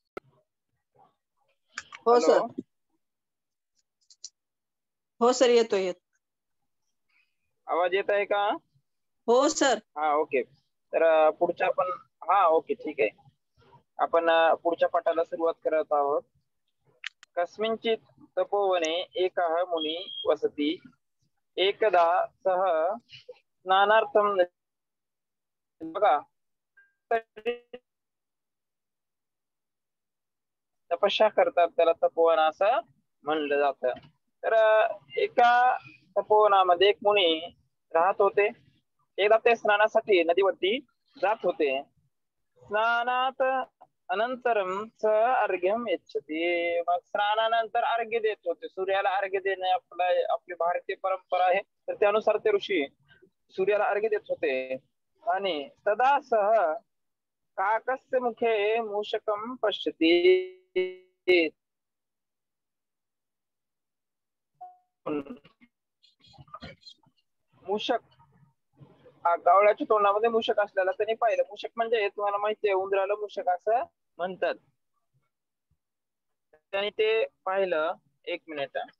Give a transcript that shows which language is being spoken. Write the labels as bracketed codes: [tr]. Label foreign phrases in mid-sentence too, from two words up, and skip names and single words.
[mr] हो हॅलो. सर. हो सर, येतोय. आवाज येत आहे का? हो सर. हा, ओके. तर पुढच्या आपण, हा ओके ठीक आहे, आपण पुढच्या पाठाला सुरुवात करत आहोत. [sa] कस्मिंचित तपोवने एकः मुनी वसति एकदा सह स्नानार्थम. [mr] बघा, तपस्या करतात त्याला तपोवन असं म्हणलं जातं. तर एका तपोवनामध्ये एक मुनी राहत होते. एकदा ते स्नानासाठी नदीवरती जात होते. [sa] स्नानात अनंतरम स अर्घ्यम यच्छति. [mr] मग स्नानानंतर अर्घ्य देत होते. सूर्याला अर्घ्य देणे आपली भारतीय परंपरा आहे. तर त्यानुसार ते ऋषी सूर्याला अर्घ्य देत होते. [sa] आणि तदा सह काकस्य मुखे मूषकम पश्यति. [mr] मूषक, कावळ्याच्या तोंडामध्ये मूषक असलेला त्यांनी पाहिलं. मूषक म्हणजे तुम्हाला माहिती आहे, उंदराला मूषक असं म्हणतात. त्यांनी ते पाहिलं. एक मिनिट.